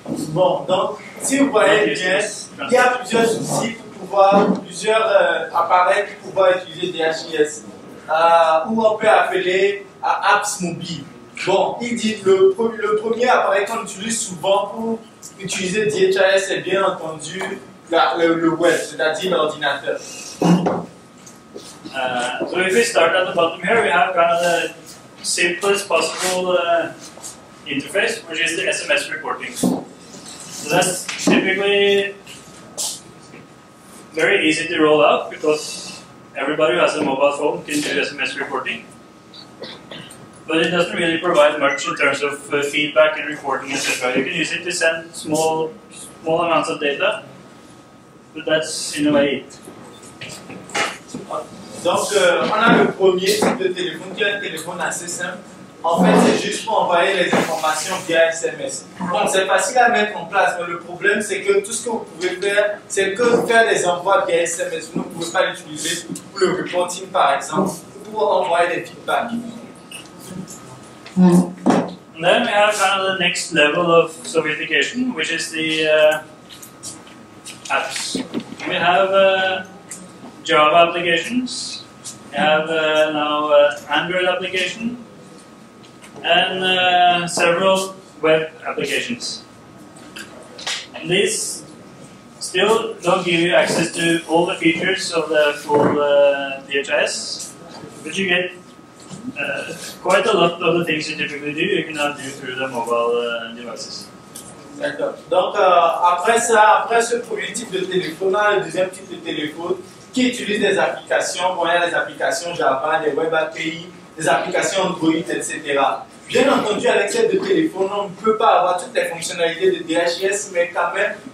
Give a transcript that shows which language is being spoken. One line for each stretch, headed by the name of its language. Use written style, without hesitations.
French: Bon, donc, si vous voyez bien, il y a plusieurs outils plusieurs appareils pour pouvoir utiliser DHIS, ou on peut appeler apps mobiles. Bon, il dit le premier appareil qu'on utilise souvent pour utiliser DHIS, c'est bien entendu le web, c'est-à-dire l'ordinateur.
English: So if we start at the bottom here, we have kind of the simplest possible interface, which is the SMS reporting. So that's typically very easy to roll out because everybody who has a mobile phone can do SMS reporting. But it doesn't really provide much in terms of feedback and reporting, etc. You can use it to send small amounts of data, but that's in a way it.
French: Donc, on a le premier type de téléphone qui est un téléphone assez simple. En fait, c'est juste pour envoyer les informations via SMS. Donc, c'est facile à mettre en place, mais le problème, c'est que tout ce que vous pouvez faire, c'est que faire des envois via SMS. Vous ne pouvez pas l'utiliser pour le reporting, par exemple, pour envoyer des feedbacks.
English: And then we have kind of the next level of sophistication, which is the apps. We have Java applications, we have now Android application, and several web applications. And these still don't give you access to all the features of the full DHIS, but you get quite a lot of the things you typically do, you can now do through the mobile devices.
French: D'accord. Donc, après ça, après ce premier type de téléphone, on a le deuxième type de téléphone qui utilise des applications. Bon, il y a des applications Java, des web API, des applications Android, etc. Bien entendu, avec ces deux téléphones, on ne peut pas avoir toutes les fonctionnalités de DHIS, mais quand même,